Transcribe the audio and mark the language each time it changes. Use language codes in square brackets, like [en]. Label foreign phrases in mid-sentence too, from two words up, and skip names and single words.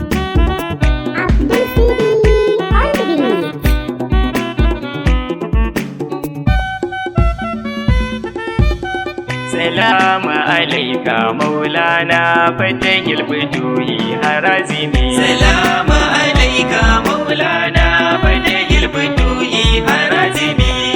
[en] Abdul Sidi on the beat. [ar] سلام عليك مولانا فاتح الفتوح حرازمي. سلام عليك مولانا فاتح الفتوح حرازمي.